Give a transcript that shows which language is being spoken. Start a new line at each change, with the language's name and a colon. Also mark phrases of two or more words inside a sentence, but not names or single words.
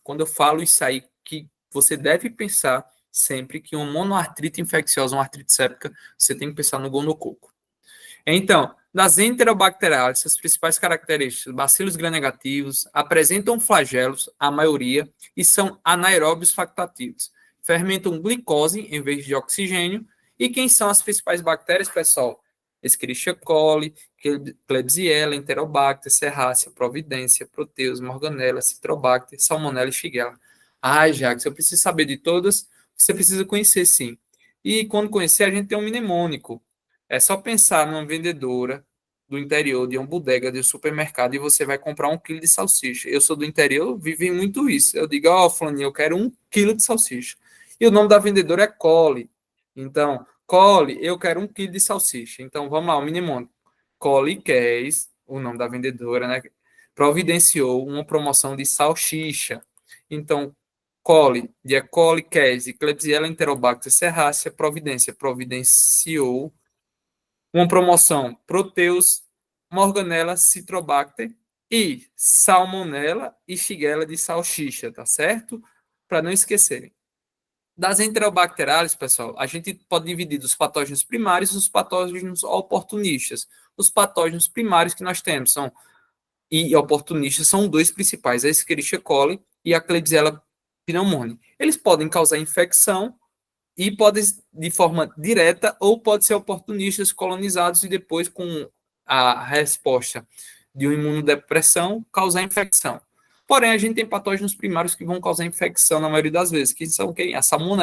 Portuguese: Quando eu falo isso aí, que você deve pensar sempre que uma monoartrite infecciosa, uma artrite séptica, você tem que pensar no gonococo. Então, das enterobacteriales, as principais características, bacilos gram-negativos, apresentam flagelos, a maioria, e são anaeróbios factativos. Fermentam glicose em vez de oxigênio. E quem são as principais bactérias, pessoal? Escherichia coli, Klebsiella, Enterobacter, Serrácea, Providência, Proteus, Morganella, Citrobacter, Salmonella e Shigella. Ai, Jacques, eu preciso saber de todas. Você precisa conhecer, sim. E quando conhecer, a gente tem um mnemônico. É só pensar numa vendedora do interior de uma bodega de um supermercado e você vai comprar 1 quilo de salsicha. Eu sou do interior, vivi muito isso. Eu digo, ó, Flaninha, eu quero 1 quilo de salsicha. E o nome da vendedora é Cole. Então, Cole, eu quero 1 quilo de salsicha. Então, vamos lá, o mnemônico. Cole Kes, o nome da vendedora, né? Providenciou uma promoção de salsicha. Então, Cole, de E. coli, Kes e Klebsiella enterobacter serrácea, providenciou uma promoção Proteus, Morganella, Citrobacter e Salmonella e Shigella de salsicha, tá certo? Para não esquecerem. Das enterobacteriales, pessoal, a gente pode dividir dos patógenos primários e os patógenos oportunistas. Os patógenos primários que nós temos são e oportunistas são dois principais, a Escherichia coli e a Klebsiella pneumoniae. Eles podem causar infecção e pode de forma direta ou pode ser oportunistas colonizados e depois com a resposta de uma imunodepressão causar infecção. Porém, a gente tem patógenos primários que vão causar infecção na maioria das vezes, que são quem?